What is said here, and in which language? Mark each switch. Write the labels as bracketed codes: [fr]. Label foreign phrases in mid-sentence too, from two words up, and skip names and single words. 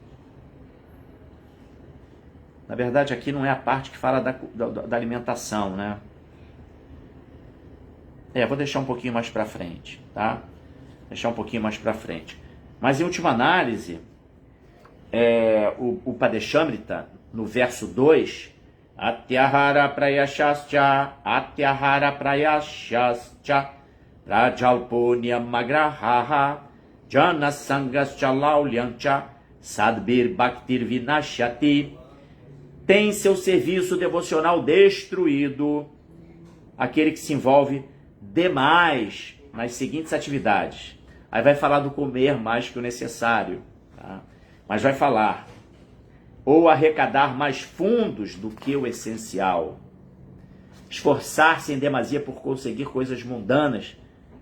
[pt] Na verdade, aqui não é a parte que fala da alimentação, né? Vou deixar um pouquinho mais para frente, tá? Deixar um pouquinho mais para frente. Mas em última análise, o Padeshamrita, no verso 2, [sa] Atyahara prayashascha, prajalponyamagrahaha, janasangascha laulyancha, sadbir bhaktir vinashati. [pt] Tem seu serviço devocional destruído aquele que se envolve demais nas seguintes atividades. Aí vai falar do comer mais que o necessário, tá? Mas vai falar ou arrecadar mais fundos do que o essencial, esforçar-se em demasia por conseguir coisas mundanas que